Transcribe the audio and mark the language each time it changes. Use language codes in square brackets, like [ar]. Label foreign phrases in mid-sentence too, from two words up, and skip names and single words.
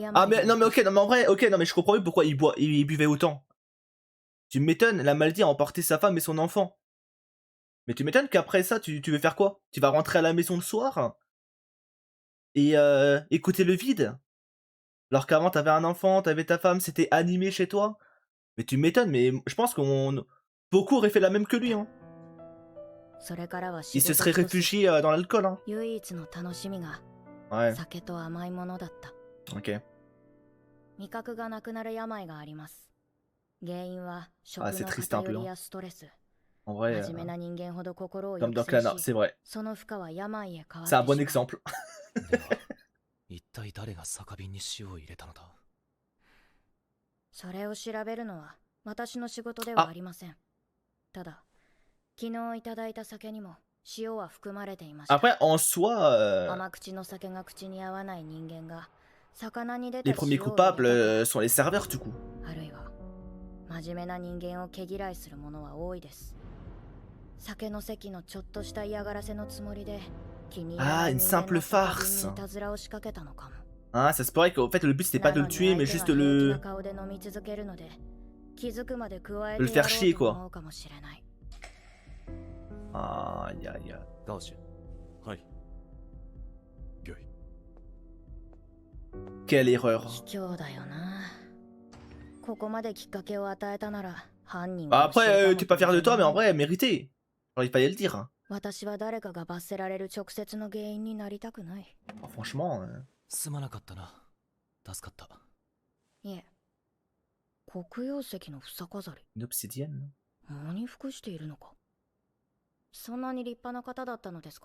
[ja] Ah 病 [fr] mais [ja] で [fr] non mais ok, non mais en vrai, ok, non mais je comprends mieux pourquoi il buvait autant. Tu m'étonnes, la maladie a emporté sa femme et son enfant. Mais tu m'étonnes qu'après ça, tu veux faire quoi? Tu vas rentrer à la maison le soir et écouter le vide? Alors qu'avant t'avais un enfant, t'avais ta femme, c'était animé chez toi. Mais tu m'étonnes, mais je pense qu'on... Beaucoup auraient fait la même que lui, hein. [ja] それからは仕 [fr] Il se [ja] 事 [fr] serait [ja] 一つ [fr] réfugié dans l'alcool, hein. [ja] 唯一の楽しみが [fr] Ouais, [ja] 酒と甘いものだった。 [fr] ok. [ja] 味覚がなくなる病があります。原因は食 [fr] Ah, [ja] の [fr] c'est triste un peu, [ja] 偏り [fr] hein. [ja] やストレス。 [fr] En vrai, [ja] 真面目な人間ほど心を [fr] comme [ja] 抑 [fr] dans [ja] 制 [fr] Clannad, [ja] し、 [fr] c'est vrai. [ja] その負荷は病へ変わって [fr] C'est un bon [ja] しまう。 [fr] exemple. [ja] では一体誰が酒瓶に塩を入れたのだ？それを調べるのは私の仕事ではありません。ただ、昨日いただいた酒にも塩は含まれていました。 [fr] Après, en soi, [ja] 甘口の酒が口に合わない人間が魚に出た [fr] les [ja] 塩を [fr] premiers [ja] 入れた [fr] coupables [ja] と [fr] sont les serveurs du coup. [ja] あるいは真面目な人間を毛嫌いする者は多いです。酒の席のちょっとした嫌がらせのつもりで気に入らない [fr] Ah, une [ja] 人間 [fr] simple [ja] の酒瓶 [fr] farce. [ja] にいたずらを仕掛けたのかも。 [fr] Ah, ça se pourrait qu'en fait le but c'était pas de le tuer, mais juste de [ja] なのに [fr] le... [ja] 相手が平気な顔で飲み続けるので気づくまで加え [fr] le [ja] てや [fr] faire [ja] ろ [fr] chier [ja] うと [fr] quoi. [ja] 思うかもしれない。 Ah, ya, ya. ガオシュ。はい。御意。 [fr] Quelle erreur. [ja] 卑怯だよな。ここまできっかけを与えたなら犯人は [fr] Bah, [ja] 教え [fr] après, [ja] たの [fr] t'es pas fier de [ja] 当 [fr] toi, mais [ja] 然 [fr] en vrai, mérité. Genre, il fallait le dire. Hein. [ja] 私は誰かが罰せられる直接の原因になりたくない。 [fr] Franchement. [ja] すまなかったな。助かった。いえ、黒曜石の房飾り。 [fr] Une obsidienne. [ja] 藻に服しているのか。そんなに立派な方だったのですか？